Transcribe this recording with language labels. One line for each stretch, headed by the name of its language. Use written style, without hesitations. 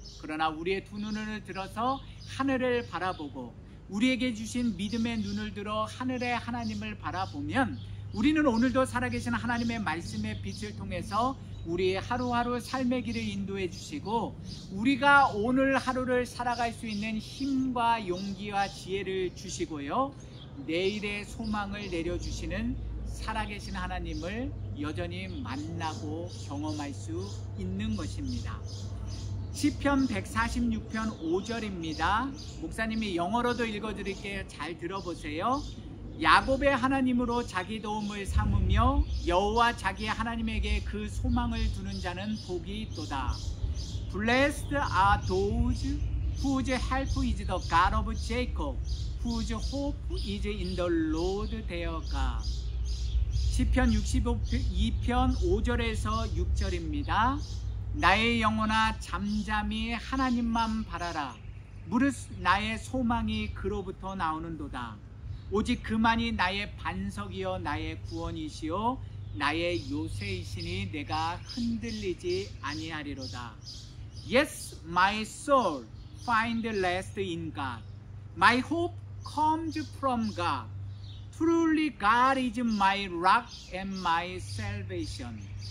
Korean: 그러나 우리의 두 눈을 들어서 하늘을 바라보고 우리에게 주신 믿음의 눈을 들어 하늘의 하나님을 바라보면 우리는 오늘도 살아계신 하나님의 말씀의 빛을 통해서 우리 하루하루 삶의 길을 인도해 주시고 우리가 오늘 하루를 살아갈 수 있는 힘과 용기와 지혜를 주시고요, 내일의 소망을 내려주시는 살아계신 하나님을 여전히 만나고 경험할 수 있는 것입니다. 시편 146편 5절입니다. 목사님이 영어로도 읽어드릴게요. 잘 들어보세요. 야곱의 하나님으로 자기 도움을 삼으며 여호와 자기 하나님에게 그 소망을 두는 자는 복이 있도다.
English: Blessed are those whose help is the God of Jacob, whose hope is in the Lord their God.
Korean: 시편 62편 5절에서 6절입니다. 나의 영혼아 잠잠히 하나님만 바라라. 무릇 나의 소망이 그로부터 나오는도다. 오직 그만이 나의 반석이요 나의 구원이시요 나의 요새이시니 내가 흔들리지 아니하리로다.
English: Yes, my soul find rest in God. My hope comes from God. Truly God is my rock and my salvation.